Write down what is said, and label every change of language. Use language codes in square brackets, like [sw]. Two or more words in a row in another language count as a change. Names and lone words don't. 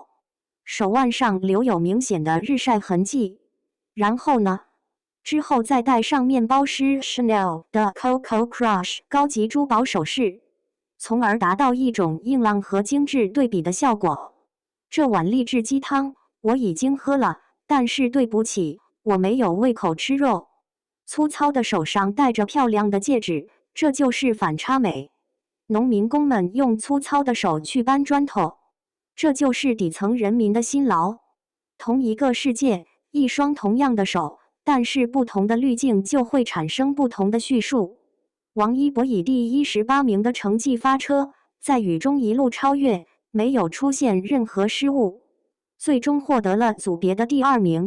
[zh] 手腕上留有明顯的日曬痕跡，然後呢？之後再戴上面包師 Chanel 的 Coco Crush 高級珠寶首飾，從而達到一種硬朗和精緻對比的效果。這碗勵志雞湯我已經喝了，但是對不起，我沒有胃口吃肉。粗糙的手上戴着漂亮的戒指，這就是反差美。農民工們用粗糙的手去搬磚頭，這就是底層人民的辛勞。同一個世界，一雙同樣的手，但是不同的濾鏡就會產生不同的敘述。王一博以第18名的成績發車，在雨中一路超越，沒有出現任何失誤，最終獲得了組別的第2名。